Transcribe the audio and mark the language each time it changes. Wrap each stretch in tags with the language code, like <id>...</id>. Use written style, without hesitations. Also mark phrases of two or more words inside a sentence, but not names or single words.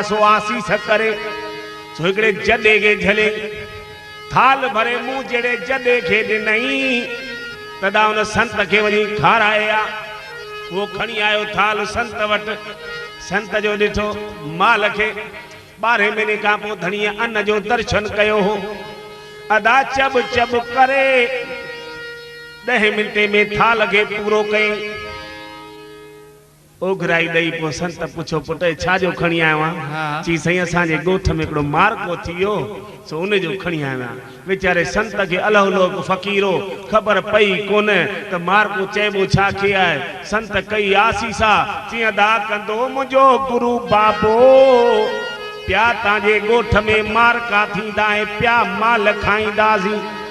<sd>सो आसीस करे सो हिकिड़े जॾे खे झले थाल भरे मूं जहिड़े जॾे खे ॾिनई तॾा हुन संत खे वञी खाराए आहे वो खणी आयो थाल संत वटि संत जो ॾिठो माल खे 12 महीने खां पोइ धणीअ अन्न जो दर्शन कयो हो अदा चब चब करे 10 मिंटे में थाल खे पूरो कई ओघराई ॾेई पोइ संत पुछो पुट छाजो खणी आयो आहे चई साईं असांजे ॻोठ में हिकिड़ो मार्को थी वियो सो उन जो खणी आयो आहियां वीचारे संत खे अलहलोक फ़क़ीरो ख़बर पई कोन त मार्को चइबो छा खे आहे संत कई आसीसा चई अदा कंदो मुंहिंजो गुरु बाबो पिया तव्हांजे ॻोठ में मार्का थींदा ऐं पिया माल खाईंदासीं</sd>